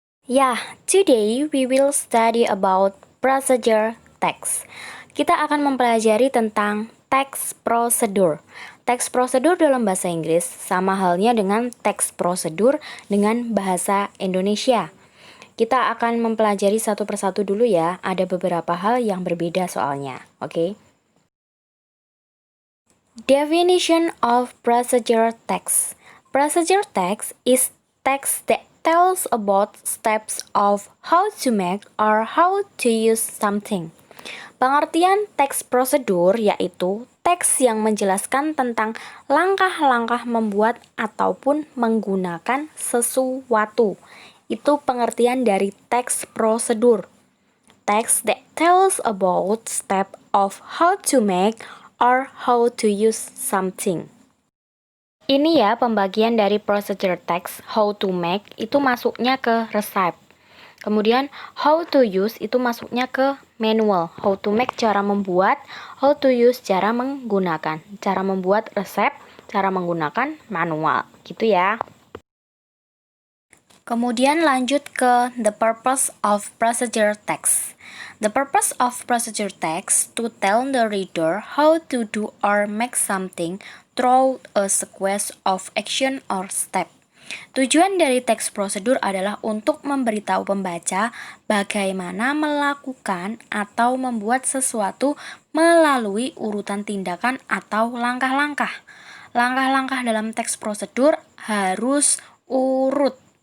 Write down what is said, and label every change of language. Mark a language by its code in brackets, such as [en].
[en] Yeah, today we will study about procedure text. [id] Kita akan mempelajari tentang text prosedur. Text prosedur dalam bahasa Inggris sama halnya dengan text prosedur dengan bahasa Indonesia. Kita akan mempelajari satu persatu dulu ya, ada beberapa hal yang berbeda soalnya, oke? [en] Definition of procedure text. Procedure text is text that tells about steps of how to make or how to use something. [id] Pengertian teks prosedur yaitu teks yang menjelaskan tentang langkah-langkah membuat ataupun menggunakan sesuatu. Itu pengertian dari teks prosedur. [en] Text that tells about step of how to make or how to use something. [id] Ini ya pembagian dari procedure text, [en] how to make [id] itu masuknya ke recipe. Kemudian how to use itu masuknya ke manual. How to make cara membuat, how to use cara menggunakan. Cara membuat resep, cara menggunakan manual. Gitu ya. Kemudian lanjut ke [en] the purpose of procedure text. The purpose of procedure text to tell the reader how to do or make something through a sequence of action or step. [id] Tujuan dari teks prosedur adalah untuk memberitahu pembaca bagaimana melakukan atau membuat sesuatu melalui urutan tindakan atau langkah-langkah. Langkah-langkah dalam teks prosedur harus urut.